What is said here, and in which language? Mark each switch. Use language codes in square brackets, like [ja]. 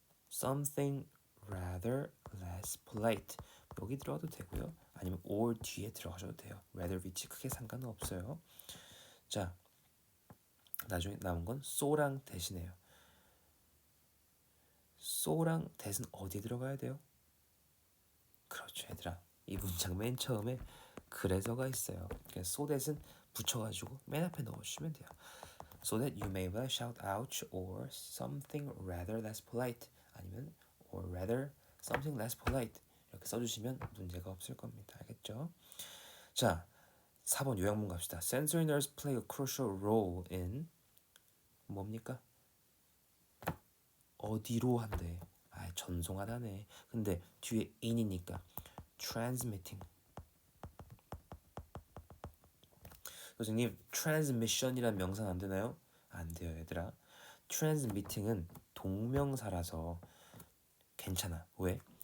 [en] something rather less polite. [ko] 여기 들어가도 되고요. 아니면 or 뒤에 들어가셔도 돼요. rather 위치 크게 상관은 없어요. 자 나중에 남은 건 so랑 대신해요. so랑 대신 어디에 들어가야 돼요? 그렇죠, 얘들아. 이 문장 맨 처음에 그래서가 있어요. 그래서 so that은 붙여가지고 맨 앞에 넣어주시면 돼요. [en] So that you may well shout out or something rather less polite. [ko] 아니면 [en] or rather something less polite. [ko] 이렇게 써주시면 문제가 없을 겁니다. 알겠죠? 자, 4번 요약문 갑시다. [en] Sensory nerves play a crucial role in [ko] 뭡니까? 어디로 한대. 아, 전송하다네. 근데 뒤에 in이니까 transmitting. 선생님, transmission이란 명사는 안 되나요? 안 돼요, 얘들아. transmitting은 동명사라서 괜찮아. 왜?